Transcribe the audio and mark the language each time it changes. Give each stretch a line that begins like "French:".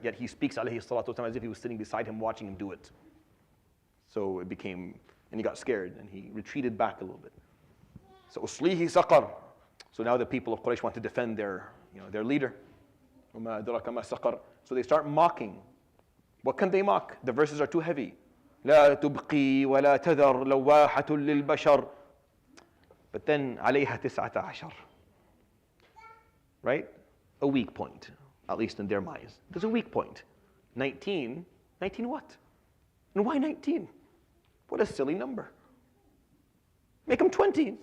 English: Yet he speaks ﷺ as if he was sitting beside him watching him do it. So it became, and he got scared and he retreated back a little bit. So
Arabic: Uslihi saqar.
English: So now the people of Quraysh want to defend their leader. So they start mocking. What can they mock? The verses are too heavy.
Arabic: لا تبقي ولا تذر لواحة للبشر.
English: But then عليها 19. Right? A weak point, at least in their minds. There's a weak point. 19? 19 what? And why 19? What a silly number. Make them 20.